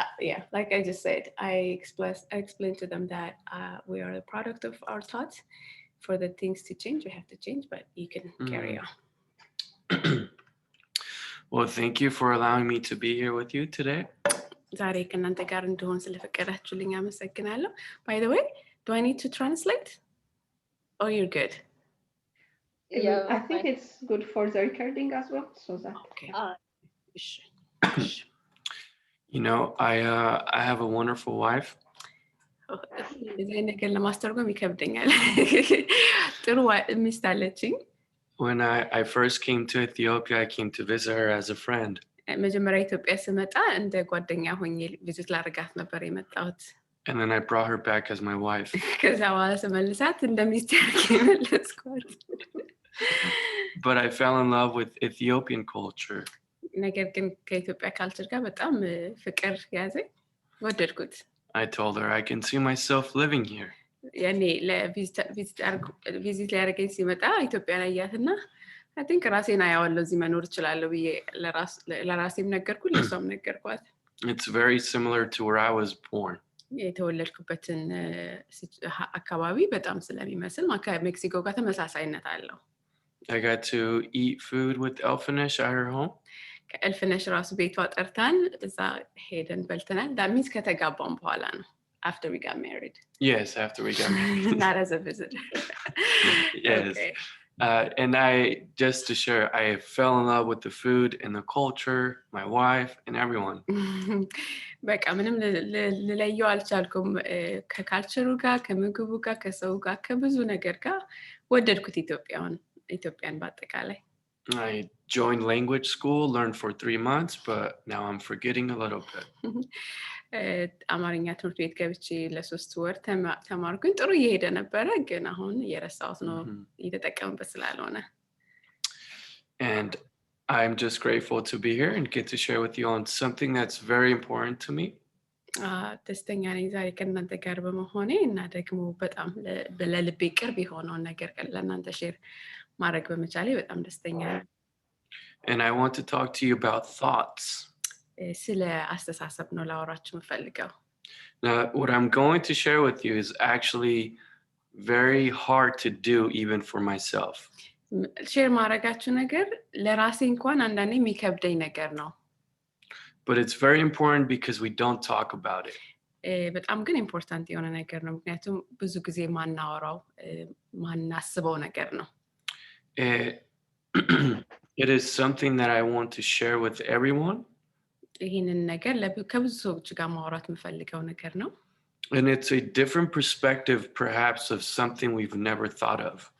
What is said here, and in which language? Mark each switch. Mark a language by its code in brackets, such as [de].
[en] yeah, like I just said, I explained to them that we are a product of our thoughts. For the things to change, we have to change, but you can carry on. Well, thank you for allowing me to be here with you today. [am] ዛሬ ከእናንተ ጋር እንደሆን ስለፈቀዳችሁልኝ አመሰግናለሁ። [en] By the way, do I need to translate? Oh, you're good. Yeah, I think it's good for the recording as well, so that. Okay. እሺ፣ እሺ። You know, I have a wonderful wife. [am] እዚህ ነገር ለማስተርጎም ይከብደኛል። ጥሩ ሚስት አለችኝ። [en] When I first came to Ethiopia, I came to visit her as a friend. [am] መጀመሪያ ኢትዮጵያ ስመጣ እንደ ጓደኛ ሆኜ ቪዚት ላደርጋት ነበር የመጣሁት። [en] And then I brought her back as my wife. [am] ከዛ በኋላ ስመልሳት እንደ ሚስት አድርጌ መለስኳት። [en] But I fell in love with Ethiopian culture. [am] ነገር ግን ከኢትዮጵያ ካልቸር ጋር በጣም ፍቅር ያዘኝ፣ ወደድኩት። [en] I told her I can see myself living here. [am] ያኔ ቪዚት ሊያደርገኝ ሲመጣ ኢትዮጵያ ላይ ያትና I think ራሴን አያዋለሁ እዚህ መኖር እችላለሁ ብዬ ለራሴም ነገርኩት፣ ለሷም ነገርኳት። [en] It's very similar to where I was born. [am] የተወለድኩበትን አካባቢ በጣም ስለሚመስል ከሜክሲኮ ጋር ተመሳሳይነት አለው። [en] I got to eat food with Elfinish at her home. [am] ከእልፍነሽ ራሱ ቤቷ ጠርታን እዛ ሄደን በልተናል። [en] that means [am] ከተጋባን በኋላ ነው. [en] After we got married. Yes, after we got married. Not as a visitor. Yes. Okay. And just to share, I fell in love with the food and the culture, my wife, and everyone. [am] በቃ ምንም ልለየው አልቻልኩም። ከካልቸሩ ጋር፣ ከምግቡ ጋር፣ ከሰው ጋር፣ ከብዙ ነገር ጋር ወደድኩት ኢትዮጵያን በአጠቃላይ። [en] I joined language school, learned for 3 months, but now I'm forgetting a little bit. [am] አማርኛ ትምህርት ቤት ገብቼ ለ3 ወር ተማርኩኝ። ጥሩ እየሄደ ነበረ፣ ግን አሁን እየረሳሁት ነው እየተጠቀምበት ስላልሆነ። [en] And I'm just grateful to be here and get to share with you on something that's very important to me. [am] ደስተኛ ነኝ ዛሬ ከእናንተ ጋር በመሆኔ እና ደግሞ በጣም ለልቤ ቅርብ የሆነውን ነገር ለእናንተ ሼር ማድረግ በመቻሌ በጣም ደስተኛ ነኝ። [en] And I want to talk to you about thoughts. [am] ስለ አስተሳሰብ ነው ላወራችሁ የምፈልገው። [en] Now, what I'm going to share with you is actually very hard to do even for myself. [am] ሼር ማድረጋችሁ ነገር ለራሴ እንኳን አንዳንዴ የሚከብደኝ ነገር ነው። [en] But it's very important because we don't talk about it. [am] በጣም ግን ኢምፖርታንት የሆነ ነገር ነው፣ ምክንያቱም ብዙ ጊዜ ማናወራው ማናስበው ነገር ነው። [en] It is something that I want to share with everyone. [am] ይህንን ነገር ከብዙ ሰዎች ጋር ማውራት የምፈልገው ነገር ነው። [en] And it's a different perspective perhaps of something we've never thought of.